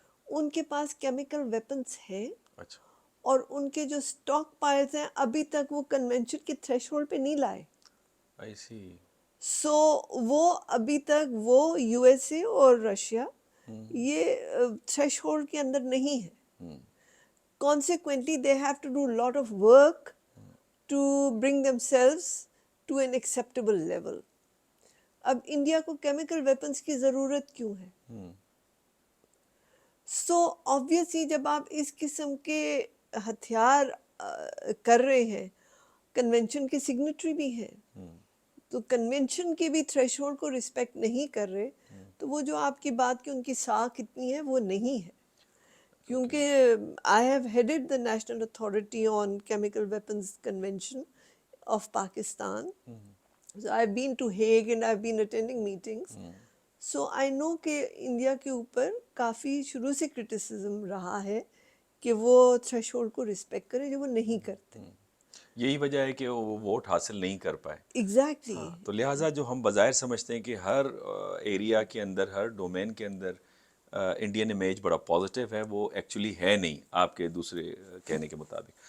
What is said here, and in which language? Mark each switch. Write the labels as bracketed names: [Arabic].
[Urdu] ان کے پاس chemical weapons ہیں, اچھا. اور ان کے جو اسٹاک پائلز ہیں ابھی تک وہ کنونشن کے تھریش ہولڈ پہ نہیں لائے. [English] I see. [Urdu] سو وہ ابھی تک وہ یو ایس اے اور رشیا یہ تھریش ہولڈ کے اندر نہیں ہے. [English] Consequently, they have to do a lot of work to bring themselves to an acceptable level. [Urdu] اب انڈیا کو کیمیکل ویپنز کی ضرورت کیوں ہے؟ سو obviously جب آپ اس قسم کے ہتھیار کر رہے ہیں, کنونشن کے سگنیٹری بھی ہیں, تو کنونشن کی بھی تھریش ہولڈ کو رسپیکٹ نہیں کر رہے, تو وہ جو آپ کی بات کی ان کی ساکھ اتنی ہے وہ نہیں ہے. [English] کیونکہ I have headed the National Authority on Chemical Weapons Convention of Pakistan. So I've been to Hague and I've been attending meetings. So I know [Urdu] کہ انڈیا کے اوپر کافی شروع سے کرٹیسزم رہا ہے کہ وہ تھریش ہولڈ کو رسپیکٹ کریں, جو وہ نہیں کرتے. یہی وجہ ہے کہ وہ ووٹ حاصل نہیں کر پائے. [English] Exactly. [Urdu] تو لہٰذا جو ہم بظاہر سمجھتے ہیں کہ ہر ایریا کے اندر, ہر ڈومین کے اندر انڈین امیج بڑا پازیٹیو ہے, وہ ایکچولی ہے نہیں آپ کے دوسرے کہنے کے مطابق.